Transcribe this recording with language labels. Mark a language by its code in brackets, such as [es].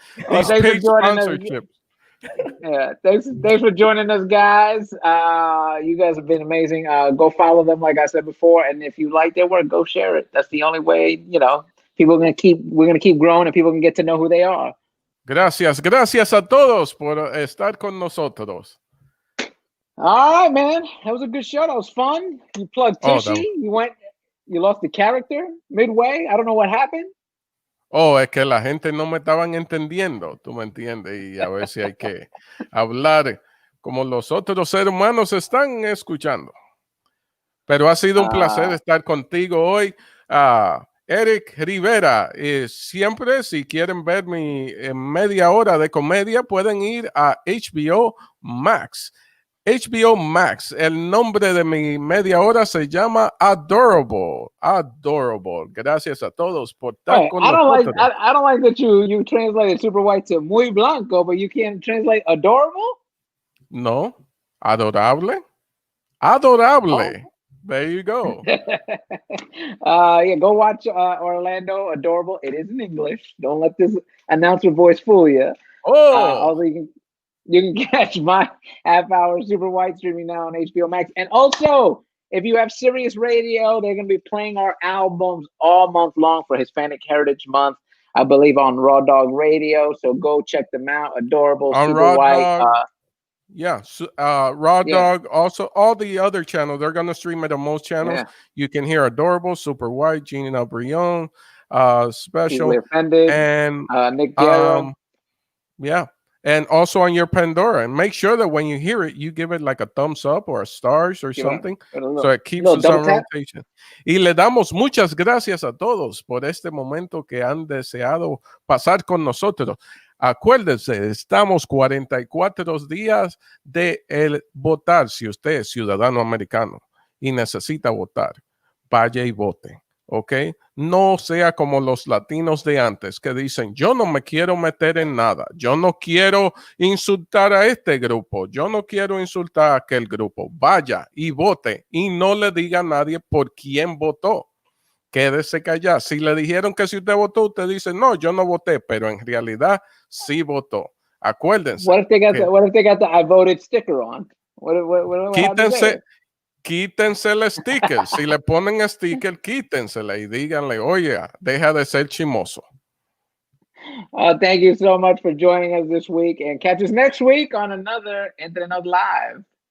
[en] These paid sponsorships. Yeah, thanks for joining us, guys. You guys have been amazing. Go follow them, like I said before, and if you like their work, go share it. That's the only way, you know, we're gonna keep growing and people can get to know who they are. [es] Gracias a todos por estar con nosotros. [en] All right, man. That was a good show. That was fun. You plugged Tishy. You lost the character midway. I don't know what happened. [es] Oh, es que la gente no me estaban entendiendo, tú me entiendes, y a ver si hay que hablar como los otros seres humanos están escuchando. Pero ha sido un placer estar contigo hoy. Erik Rivera, siempre si quieren ver mi media hora de comedia, pueden ir a HBO Max. HBO Max, el nombre de mi media hora se llama Adorable. Gracias a todos por estar con nosotros. [en] I don't like that you translated super white to [es] muy blanco, [en] but you can't translate adorable? No, adorable. Oh. There you go. Yeah, go watch Orlando Adorable. It is in English. Don't let this announcer voice fool you. Also, you can catch my half-hour Super White streaming now on HBO Max. And also, if you have Sirius Radio, they're going to be playing our albums all month long for Hispanic Heritage Month, I believe, on Raw Dog Radio. So go check them out. Adorable, on Super Raw White. Dog. Yeah, Raw Dog, also all the other channels, they're going to stream it on most channels. Yeah. You can hear Adorable, Super White, Gina Brion, Special, Easily Offended, and Nick Guerra. yeah, and also on your Pandora. And make sure that when you hear it, you give it like a thumbs up or a stars or something, so it keeps us on rotation. [es] Y le damos muchas gracias a todos por este momento que han deseado pasar con nosotros. Acuérdense, estamos 44 días de el votar. Si usted es ciudadano americano y necesita votar, vaya y vote, ¿ok? No sea como los latinos de antes que dicen, yo no me quiero meter en nada, yo no quiero insultar a este grupo, yo no quiero insultar a aquel grupo. Vaya y vote y no le diga a nadie por quién votó. Quédese callado. Si le dijeron que si usted votó, usted dice, no, yo no voté, pero en realidad sí votó. Acuérdense. [en] What if they got the I voted sticker on? What [es] quítense el sticker. Si le ponen sticker, quítensela y díganle, oye, deja de ser chimoso. [en] Thank you so much for joining us this week, and catch us next week on another Entre Nos Live.